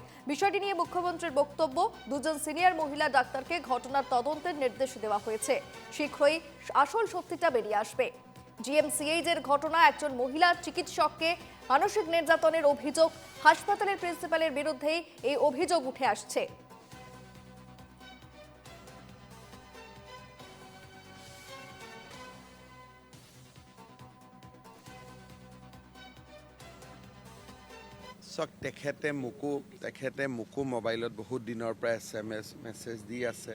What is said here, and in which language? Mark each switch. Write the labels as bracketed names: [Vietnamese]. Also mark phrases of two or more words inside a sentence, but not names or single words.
[Bangla] বিষয়টি নিয়ে মুখ্যমন্ত্রীর বক্তব্য, দুজন সিনিয়র মহিলা ডাক্তারকে ঘটনার তদন্তের নির্দেশ দেওয়া হয়েছে। শীঘ্রই আসল সত্যিটা বেরিয়ে আসবে। জিএমসিএইচ এর ঘটনা, একজন মহিলা চিকিৎসককে মানসিক নির্যাতনের অভিযোগ। হাসপাতালের প্রিন্সিপালের বিরুদ্ধেই এই অভিযোগ উঠে আসছে। [Assamese] তেখেতে মোকো মোবাইলত বহুত দিনৰ পৰা SMS মেছেজ দি আছে।